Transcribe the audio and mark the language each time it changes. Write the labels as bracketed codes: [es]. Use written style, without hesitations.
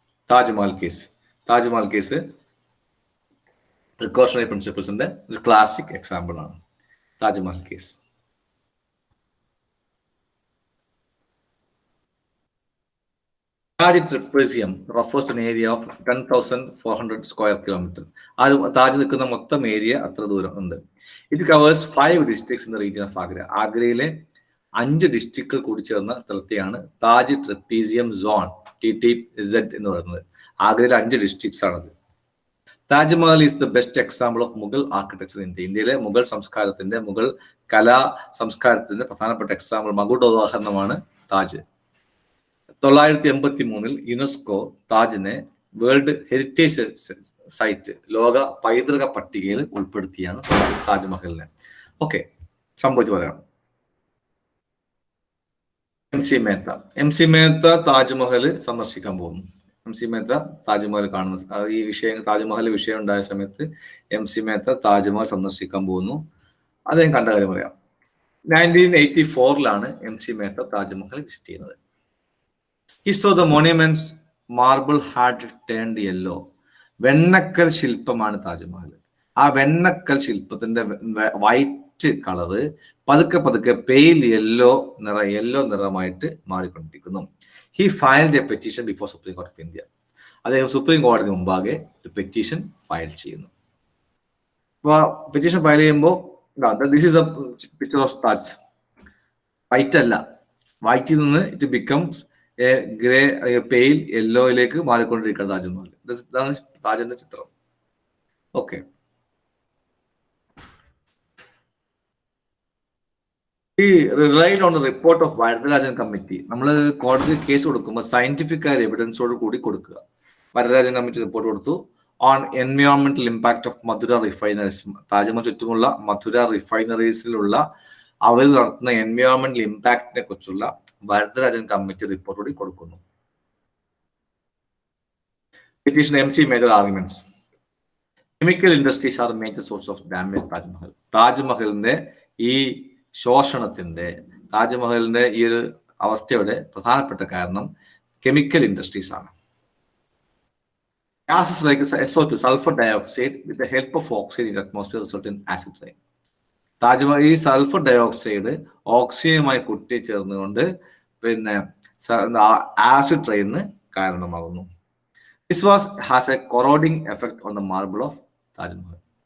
[ml] Taj Mahal case precautionary പ്രിൻസിപ്പിൾസിന്റെ ഒരു classic example ആണ് Taj Mahal case. [en] Taj trapezium refers to an area of 10,400 square kilometers. [ml] Taj നിൽക്കുന്ന മൊത്തം area അത്ര ദൂരം ഉണ്ട്. [en] It covers 5 districts in the region of Agra. [ml] ആഗ്രയിലെ 5 ഡിസ്ട്രിക്റ്റുകൾ കൂടി ചേർന്ന സ്ഥലത്തെയാണ് താജ് ട്രപ്പീസിയം സോൺ TTZ എന്ന് പറയുന്നത്. ആഗ്രയിലെ 5 ഡിസ്ട്രിക്ട്സ് ആണത്. [en] Taj Mahal is the best example of Mughal architecture in India. [ml] ഇന്ത്യയിലെ മുഗൾ സംസ്കാരത്തിന്റെ, മുഗൾ കലാ സംസ്കാരത്തിന്റെ പ്രധാനപ്പെട്ട എക്സാമ്പിൾ, മകുട ഉദാഹരണമാണ് Taj. 983 UNESCO താജിനെ world heritage site, ലോക പൈതൃക പട്ടികയിൽ ഉൾപ്പെടുത്തിയാണ് താജ്മഹലിനെ. ഓക്കെ, സംഭവിച്ചു പറയാം. MC മേത്ത താജ്മഹൽ സന്ദർശിക്കാൻ പോകുന്നു. MC മേത്ത താജ്മഹൽ കാണുന്ന ഈ വിഷയം താജ്മഹൽ വിഷയം ഉണ്ടായ സമയത്ത് MC മേത്ത താജ്മഹൽ സന്ദർശിക്കാൻ പോകുന്നു. അദ്ദേഹം കണ്ട കാര്യം പറയാം. 1984 MC മേത്ത താജ്മഹൽ വിസിറ്റ് ചെയ്യുന്നത്. [en] He saw the monuments marble had turned yellow. [ml] വെണ്ണക്കൽ ശില്പമാണ് Taj Mahal. ആ വെണ്ണക്കൽ ശില്പത്തിന്റെ വൈറ്റ് കളറ് പതുക്കെ പതുക്കെ പെയിൽ യെല്ലോ നിറമായിട്ട് മാറിക്കൊണ്ടിരിക്കുന്നു. [en] He filed a petition before Supreme Court of India. [ml] അദ്ദേഹം സുപ്രീം കോടതി മുമ്പാകെ ഒരു പെറ്റീഷൻ ഫയൽ ചെയ്യുന്നു. അപ്പോൾ പെറ്റീഷൻ ഫയൽ ചെയ്യുമ്പോൾ [en] This is a picture of Taj. [ml] White അല്ല, വൈറ്റിൽ നിന്ന് [en] it becomes a grey [ml] pale യെല്ലോയിലേക്ക് മാറിക്കൊണ്ടിരിക്കുന്ന താജ്മഹൽ. ഇതാണ് താജിന്റെ ചിത്രം. ഓക്കെ, [en] ഈ relied on the report of Varadarajan committee. [ml] നമ്മൾ കോടതി കേസ് കൊടുക്കുമ്പോൾ സയന്റിഫിക് ആയ എവിഡൻസോട് കൂടി കൊടുക്കുക. വരദരാജൻ കമ്മിറ്റി റിപ്പോർട്ട് കൊടുത്തു [en] On എൻവയോൺമെന്റൽ impact of Madurai refineries. [ml] Taj Mahal ചുറ്റുമുള്ള മധുര റിഫൈനറീസിലുള്ള അവർ നടത്തുന്ന എൻവയോൺമെന്റൽ ഇമ്പാക്റ്റിനെ കുറിച്ചുള്ള വരദരാജൻ കമ്മിറ്റി റിപ്പോർട്ട് കൂടി കൊടുക്കുന്നു. [en] Petition MC major arguments. Chemical industries are major source of damage Taj Mahal. [ml] താജ്മഹലിന്റെ ഈ ശോഷണത്തിന്റെ, താജ്മഹലിന്റെ ഈ ഒരു അവസ്ഥയുടെ പ്രധാനപ്പെട്ട കാരണം കെമിക്കൽ ഇൻഡസ്ട്രീസ് ആണ്. [en] Gases like SO2, sulfur dioxide, with the help of oxygen in the atmosphere result in acid rain. [ml] Taj Mahal ഈ സൾഫർ ഡയോക്സൈഡ് ഓക്സിജനുമായി കൂട്ടിച്ചേർന്നുകൊണ്ട് പിന്നെ acid rain കാരണമാകുന്നു. [en] This has a corroding effect on the marble of Taj Mahal.